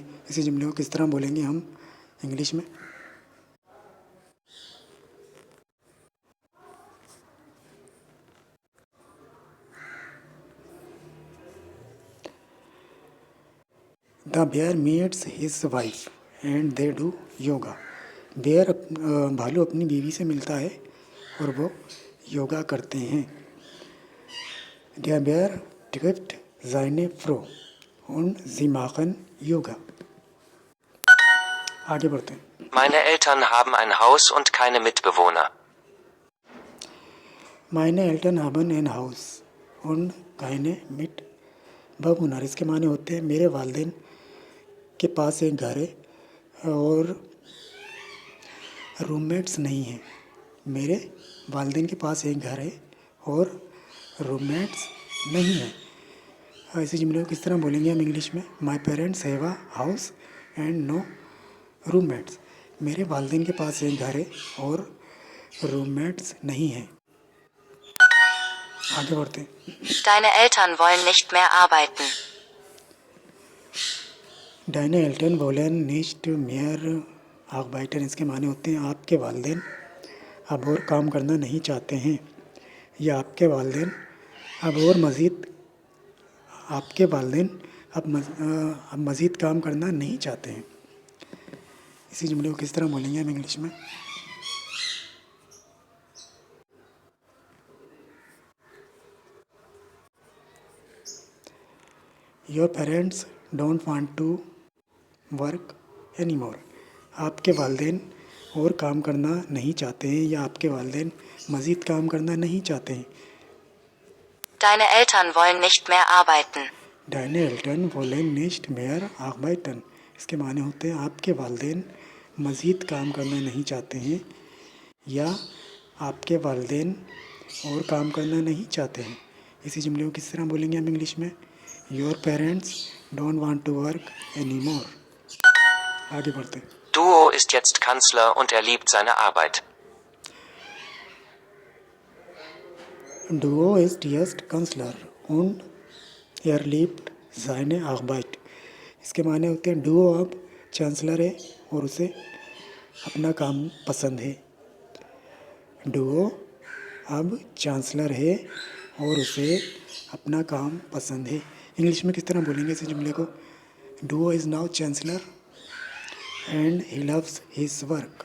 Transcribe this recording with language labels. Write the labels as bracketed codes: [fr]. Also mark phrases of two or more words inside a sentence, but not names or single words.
[ur] اسی جملے کو کس طرح بولیں گے ہم انگلش میں. [en] The bear meets his wife and they do yoga. [ur] بیئر بھالو اپنی بیوی سے ملتا ہے اور وہ یوگا کرتے ہیں. [de] Der Bär trifft seine Frau und sie machen Yoga। [ur] آگے بڑھتے ہیں. [de] Meine Eltern haben ein Haus und keine Mitbewohner. Meine Eltern haben ein Haus und keine Mitbewohner, [ur] اس کے معنی ہوتے ہیں میرے والدین کے پاس ایک گھر ہے اور روم میٹس نہیں ہیں. میرے والدین کے پاس ایک گھر ہے اور روم میٹس نہیں ہیں. ایسے جملے کو کس طرح بولیں گے ہم انگلش میں. [en] My parents have a house and no roommates, [ur] میرے والدین کے پاس ایک گھر ہے اور روم میٹس نہیں ہیں. آگے بڑھتے ہیں. [de] Deine Eltern wollen nicht mehr arbeiten. Deine Eltern wollen nicht mehr arbeiten, [ur] اس کے معنی ہوتے ہیں آپ کے والدین اب اور کام کرنا نہیں چاہتے ہیں، یا آپ کے والدین اب اور مزید آپ کے والدین اب مزید کام کرنا نہیں چاہتے ہیں. اسی جملے کو کس طرح بولیں گے ہم انگلش میں. [en] Your parents don't want to work any more, [ur] آپ کے والدین اور کام کرنا نہیں چاہتے ہیں یا آپ کے والدین مزید کام کرنا نہیں چاہتے ہیں. [de] Deine Eltern wollen nicht mehr arbeiten. Deine Eltern wollen nicht mehr arbeiten, [ur] اس کے معنی ہوتے ہیں آپ کے والدین مزید کام کرنا نہیں چاہتے ہیں یا آپ کے والدین اور کام کرنا نہیں چاہتے ہیں. اسی جملے کو کس طرح بولیں گے ہم انگلش میں. [en] Your parents don't want to work any more. [ur] آگے بڑھتے ہیں. [de] Duo ist jetzt Kanzler und er liebt seine Arbeit. Duo ist jetzt Kanzler und er liebt seine Arbeit, [ur] اس کے معنی ہوتے ہیں ڈوؤ اب چانسلر ہے اور اسے اپنا کام پسند ہے. ڈوؤ اب چانسلر ہے اور اسے اپنا کام پسند ہے. انگلش میں کس طرح بولیں گے اس جملے کو. [en] Duo is now chancellor and he loves his work.